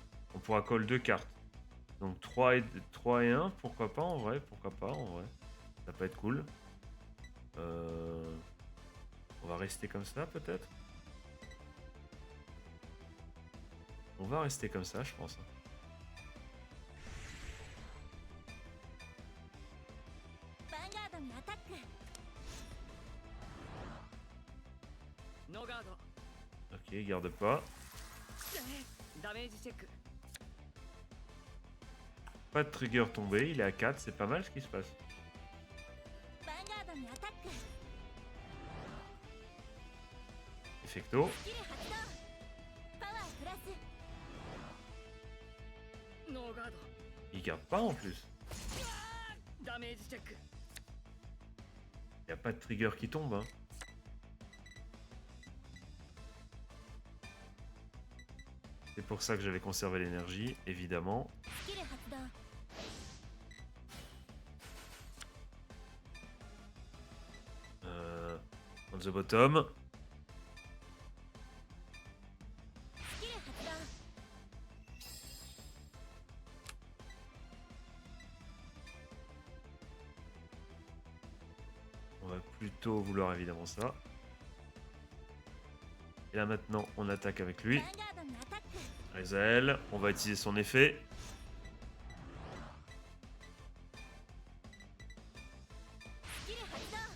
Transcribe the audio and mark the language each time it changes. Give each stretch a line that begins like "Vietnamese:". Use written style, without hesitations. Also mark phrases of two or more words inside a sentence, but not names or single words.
French: On pourra call 2 cartes. Donc 3 et 1, pourquoi pas en vrai? Pourquoi pas en vrai? Ça peut être cool. On va rester comme ça peut-être. On va rester comme ça je pense.
Japanese: ヴァンガードにアタック。ノーガード。
French: Ok, garde pas.
Japanese: ダメージチェック。
French: Pas de trigger tombé, il est à 4, c'est pas mal ce qui se passe.
Japanese: ヴァンガードにアタック。 Effecto. スキル発動。パワープラス。ノーガード。
French: Il garde pas en plus.
Japanese: ダメージチェック。
French: Il n'y a pas de trigger qui tombe. Hein. C'est pour ça que j'avais conservé l'énergie, évidemment.
Japanese: スキル発動。
English: On the bottom.
Japanese: スキル発動。
French: On va plutôt vouloir évidemment ça. Et là maintenant, on attaque avec lui.
Japanese: ヴァンガードにアタック。
French: Rezel, on va utiliser son effet.
Japanese: スキル発動。